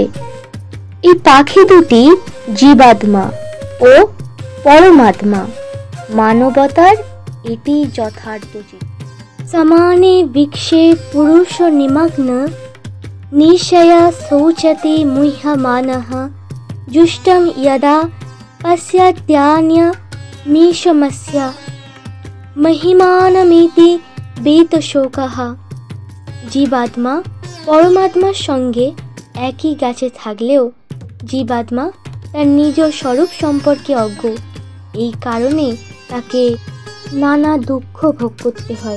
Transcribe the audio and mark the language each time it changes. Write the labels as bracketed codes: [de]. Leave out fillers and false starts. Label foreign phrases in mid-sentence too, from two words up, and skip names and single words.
[bn] এই পাখি দুটি জীবাত্মা ও পরমাত্মা। মানবতার এটি যথার্থ চিত্র। [sa] সমানে বৃক্ষে পুরুষ নিমগ্ন নিশয়া শৌচতে মুহ্যমানঃ जुष्टं यदा पश्यत्यान्यमीशमस्य महिमानमिति বেতশোকः। [bn] জীবাত্মা পরমাত্মার সঙ্গে একই গাছে থাকলেও জীবাত্মা তার নিজ স্বরূপ সম্পর্কে অজ্ঞ। এই কারণে তাকে নানা দুঃখ ভোগ করতে হয়।